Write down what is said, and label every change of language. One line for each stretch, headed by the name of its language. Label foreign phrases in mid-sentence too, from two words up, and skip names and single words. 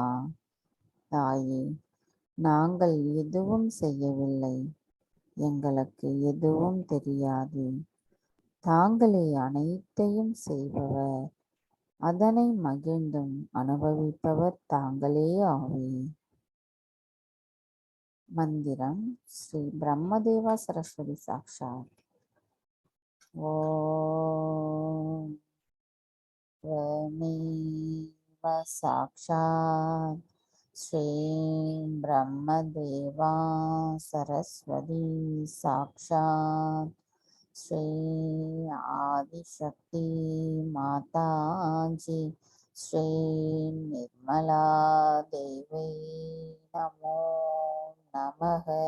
Tamil: தாயே, நாங்கள் எதுவும் செய்யவில்லை, எங்களுக்கு எதுவும் தெரியாது. தாங்களே அனைத்தையும் செய்பவர், அதனை மகிழ்ந்தும் அனுபவிப்பவர் தாங்களே ஆவே.
Sanskrit: मंदिरं श्री ब्रह्मदेवा सरस्वती साक्षात्। ओम त्वमेव साक्षात् श्री ब्रह्मदेवा सरस्वती साक्षात् श्री आदिशक्ति माता जी श्री निर्मला देवी नमो நமக.